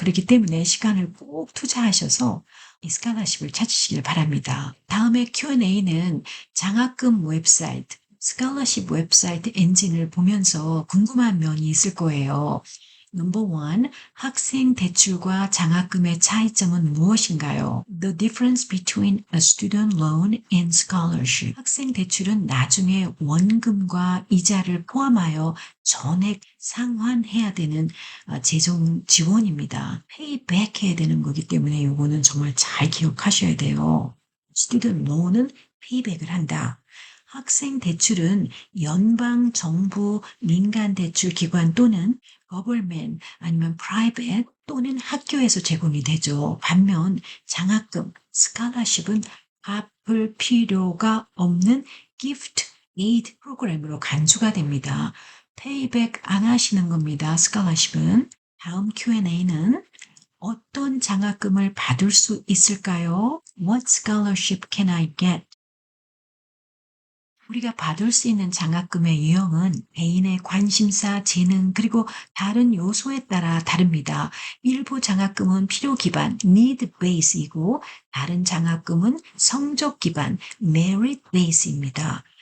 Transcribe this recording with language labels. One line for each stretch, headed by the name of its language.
Korean: 그렇기 때문에 시간을 꼭 투자하셔서 이 스칼라십을 찾으시길 바랍니다. 다음에 Q&A는 장학금 웹사이트, 스칼러십 웹사이트 엔진을 보면서 궁금한 면이 있을 거예요. 넘버 1, 학생 대출과 장학금의 차이점은 무엇인가요?
English: The difference between a student loan and scholarship.
Korean: 학생 대출은 나중에 원금과 이자를 포함하여 전액 상환해야 되는 재정 지원입니다. 페이백 해야 되는 거기 때문에 이거는 정말 잘 기억하셔야 돼요. student loan은 페이백을 한다. 학생 대출은 연방, 정부, 민간 대출 기관 또는 government 아니면 private 또는 학교에서 제공이 되죠. 반면 장학금, scholarship은 갚을 필요가 없는 gift aid 프로그램으로 간주가 됩니다. 페이백 안 하시는 겁니다. scholarship은. 다음 Q&A는 어떤 장학금을 받을 수 있을까요?
English: What scholarship can I get?
Korean: 우리가 받을 수 있는 장학금의 유형은 개인의 관심사, 재능, 그리고 다른 요소에 따라 다릅니다. 일부 장학금은 필요 기반,
English: need base
Korean: 이고 다른 장학금은 성적 기반,
English: merit base
Korean: 입니다.